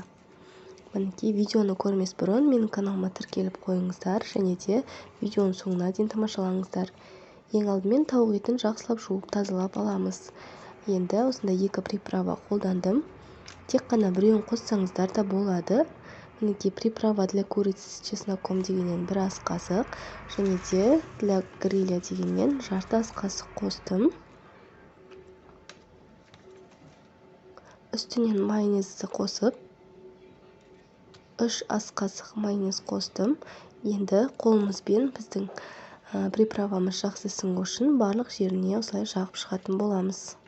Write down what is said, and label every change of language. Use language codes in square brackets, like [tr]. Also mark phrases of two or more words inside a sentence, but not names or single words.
[kk] Мінекей, видеоны көрмес бұрын менің каналыма тіркеліп қойыңыздар, және де видеоның соңына дейін тамашалаңыздар. Ең алдымен тауық етін жақсылап жуып тазалап аламыз. Енді осындай 2 приправа қолдандым. Тек қана біреуін қоссаңыздар да болады. Мінекей, [ru] приправа для курицы с чесноком [kk] дегеннен 1 ас қасық, және де [ru] для гриля [kk] дегеннен жарты ас қасық қостым. Үстінен майонезді қосып, 3 ас қасық майонез қостым. Енді қолымызбен біздің приправамыз жақсы сіңу үшін барлық жеріне осылай жағып шығатын боламыз.